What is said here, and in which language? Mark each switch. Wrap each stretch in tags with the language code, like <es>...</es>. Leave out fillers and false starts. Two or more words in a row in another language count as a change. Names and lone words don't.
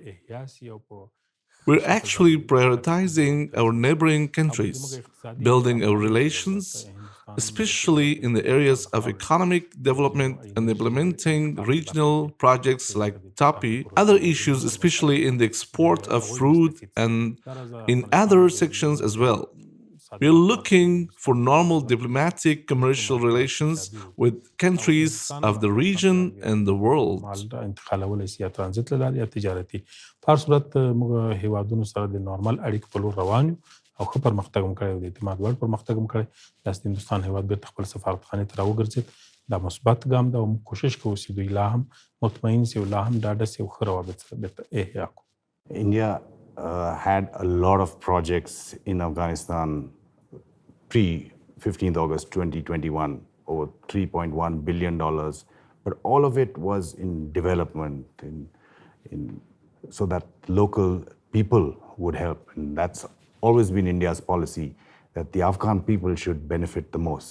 <en>We're actually prioritizing our neighboring countries, building our relations, especially in the areas of economic development and implementing regional projects like TAPI, other issues, especially in the export of fruit and in other sections as well. We are looking for normal diplomatic commercial relations with countries of the region and the world.</en> <ps>او ښه پرمختګ هم کړی او د اعتماد وړ پرمختګ هم کړی داسې د هندوستان هیواد بیرته خپل سفارتخانې ته راوګرځېد دا مثبت ګام ده او موږ کوشش کوو چې دوی لا هم مطمئن سي او لا هم ډاډه سي او ښه روابط سره بیرته احیا کړو.</ps> <en>India had a lot of projects in Afghanistan pre-15th August 2021, over $3.1 billion, but all of it was in development, so that local people would help, and that's always been India's policy, that the Afghan people should benefit the most.</en>